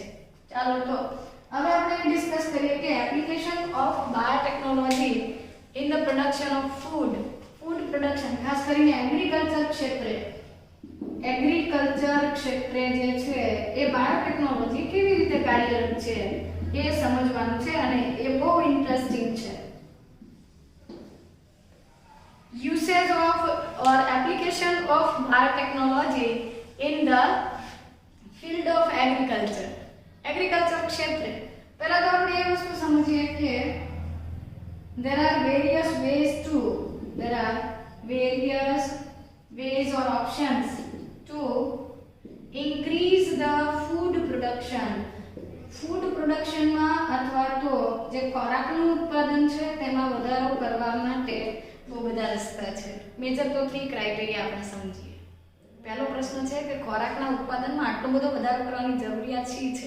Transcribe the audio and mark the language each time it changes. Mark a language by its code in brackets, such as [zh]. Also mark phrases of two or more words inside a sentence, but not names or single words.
[gu] ચાલો તો હવે આપણે ડિસ્કસ કરીએ કે [en] application of biotechnology in the production of food. food production [gu] ખાસ કરીને એગ્રીકલ્ચર ક્ષેત્રે જે છે એ બાયોટેકનોલોજી કેવી રીતે કાર્યરત છે એ સમજવાનું છે અને એ બહુ ઇન્ટરેસ્ટિંગ છે. [en] Usage of or application of biotechnology in the field of agriculture. Agriculture [gu] ક્ષેત્રે પહેલા તો આપણે એ વસ્તુ સમજીએ કે [en] there are various ways or options to increase the food production. food production [gu] અથવા તો જે ખોરાકનું ઉત્પાદન છે તેમાં વધારો કરવા માટે બહુ બધા રસ્તા છે. મેજર તો 3 ક્રાઇટેરિયા આપણે સમજીએ. પહેલો પ્રશ્ન છે કે ખોરાકના ઉત્પાદનમાં આટલો બધો વધારો કરવાની જરૂરિયાત શી છે?